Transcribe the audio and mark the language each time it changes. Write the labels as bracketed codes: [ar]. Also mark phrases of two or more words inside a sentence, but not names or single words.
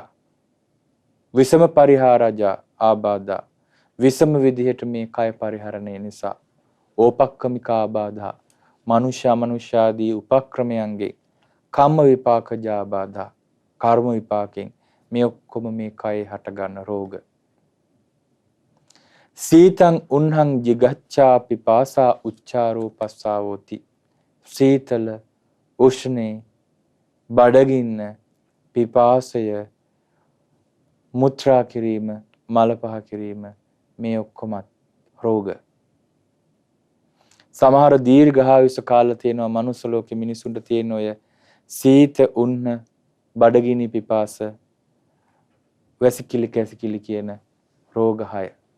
[pi] විසම පරිහාරජා ආබාධා [si] විසම විදිහට මේ කය පරිහරණය නිසා. ඕපක්කමිකාබාධා මනුෂ්‍යාදී උපක්‍රමයන්ගේ [pi] කම්ම විපාකජාබාධා [si] කර්ම විපාකෙන් මේ ඔක්කොම මේ කයේ හටගන්න රෝග. [pi] සීතං උන්හං jigacchā pipāsā උච්චාරෝ පස්සාවෝති. [si] සීතල උෂ්ණේ බඩගින්න පිපාසය මුත්‍රා කිරීම මල පහ කිරීම මේ ඔක්කොමත් රෝග. සමහර දීර්ඝායුෂ කාල තියෙනවා මනුස්ස ලෝකෙ මිනිසුන්ට තියෙන ඔය සීත උන්න බඩගිනි පිපාස වැසිකිලි කැසිකිලි කියන රෝග 6.